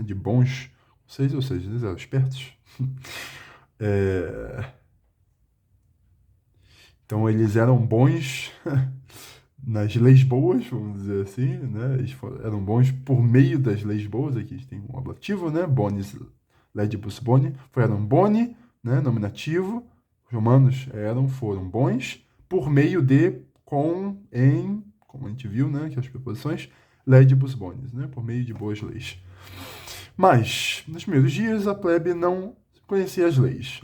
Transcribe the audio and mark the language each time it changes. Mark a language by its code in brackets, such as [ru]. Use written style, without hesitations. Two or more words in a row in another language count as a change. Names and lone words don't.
[pt] De bons conselhos, ou seja, eles eram espertos. Então, eles eram bons nas leis boas, vamos dizer assim, né? Eles eram bons por meio das leis boas. Aqui a gente tem um ablativo, né? [la] Bonis legibus boni. [pt] Foram boni, né? Nominativo. Os romanos foram bons por meio de, com, em, como a gente viu, né? Que as preposições, [la] legibus bonis, [pt] né? Por meio de boas leis. Mas, nos primeiros dias, a plebe não conhecia as leis.